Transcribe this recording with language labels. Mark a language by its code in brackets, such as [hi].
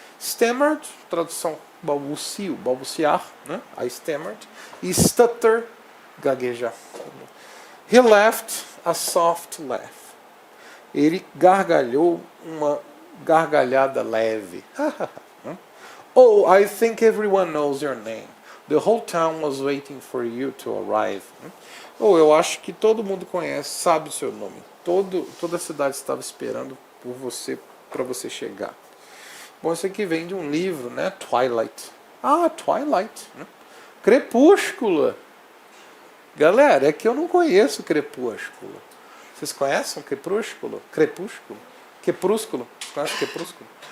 [pt] Stammered, tradução balbuciar, né? [en] I stammered. E stutter, gaguejar. He laughed a soft laugh. [pt] Ele gargalhou uma gargalhada leve. [en] Oh, I think everyone knows your name. The whole town was waiting for you to arrive. [pt] Oh, eu acho que todo mundo conhece, sabe o seu nome. Toda a cidade estava esperando por você, para você chegar. Bom, isso aqui vem de um livro, né? Twilight. Twilight. Né? Crepúsculo. Galera, é que eu não conheço Crepúsculo. Vocês conhecem Crepúsculo? Crepúsculo? Crepúsculo? Você conhece Crepúsculo?